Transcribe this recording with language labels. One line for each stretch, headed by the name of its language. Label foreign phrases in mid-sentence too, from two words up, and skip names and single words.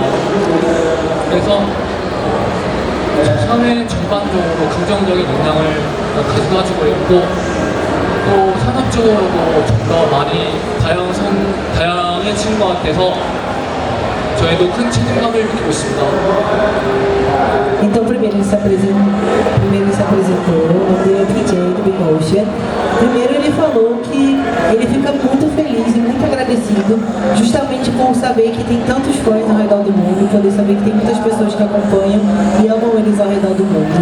Korean: 그래서 사회 전반적으로 긍정적인 영향을 가져가지고 있고 또 산업적으로도 좀 더 많이 다양해진 것 같아서 저희도 큰 책임감을 느끼고 있습니다.
Portuguese: Então, primeiro ele se apresentou, o nome dele é PJ do Big Ocean. Primeiro ele falou que ele fica muito feliz e muito agradecido justamente por saber que tem tantos fãs ao redor do mundo, poder saber que tem muitas pessoas que acompanham e amam eles ao redor do mundo.